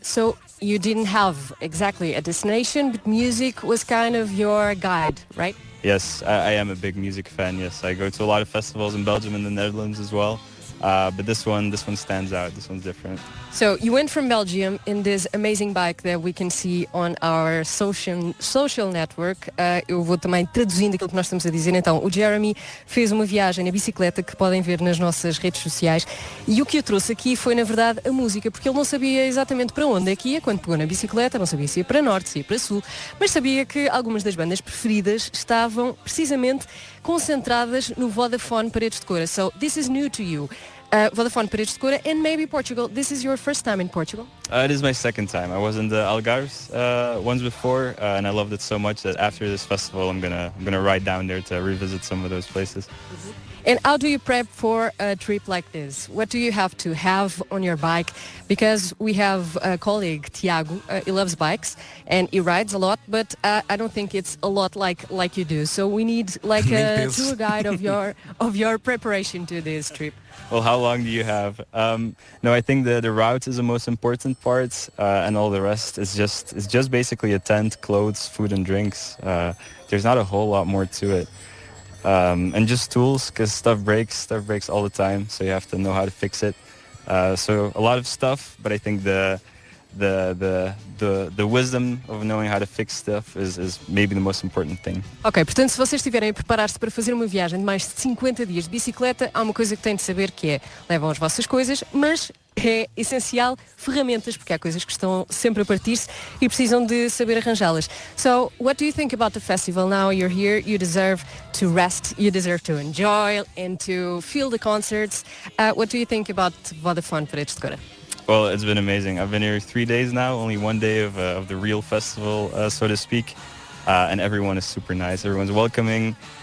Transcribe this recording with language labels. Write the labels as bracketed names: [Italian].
[English] So you didn't have exactly a destination, but music was kind of your guide, right? Yes, I am a big music fan, yes. I go to a lot of festivals in Belgium and the Netherlands as well. But this one stands out, this one's different. So you went from Belgium in this amazing bike that we can see on our social network. [Portuguese] Eu vou também traduzindo aquilo que nós estamos a dizer. Então, o Jeremy fez uma viagem na bicicleta que podem ver nas nossas redes sociais. E o que eu trouxe aqui foi, na verdade, a música, porque ele não sabia exatamente para onde é que ia quando pegou na bicicleta, não sabia se ia para norte, se ia para sul, mas sabia que algumas das bandas preferidas estavam precisamente concentradas no Vodafone Paredes de Coura. [English] So, this is new to you. Vodafone Paredes de Coura, and maybe Portugal. This is your first time in Portugal? It is my second time. I was in the Algarves once before, and I loved it so much that after this festival, I'm gonna ride down there to revisit some of those places. Mm-hmm. And how do you prep for a trip like this? What do you have to have on your bike? Because we have a colleague, Tiago, he loves bikes, and he rides a lot, but I don't think it's a lot like you do. So we need like a tour guide of your preparation to this trip. Well, how long do you have? No, I think the route is the most important part, and all the rest is just basically a tent, clothes, food and drinks. There's not a whole lot more to it. And just tools, because stuff breaks all the time, so you have to know how to fix it. So a lot of stuff, but I think the wisdom of knowing how to fix stuff is maybe the most important thing. [Portuguese] Ok, portanto, se vocês estiverem a preparar-se para fazer uma viagem de mais de 50 dias de bicicleta, há uma coisa que têm de saber, que é levam as vossas coisas, mas é essencial ferramentas, porque há coisas que estão sempre a partir-se e precisam de saber arranjá-las. [English] So, what do you think about the festival? Now you're here, you deserve to rest, you deserve to enjoy and to feel the concerts. What do you think about Vodafone Paredes de Coura? Well, it's been amazing. I've been here 3 days now, only one day of the real festival, so to speak, and everyone is super nice. Everyone's welcoming.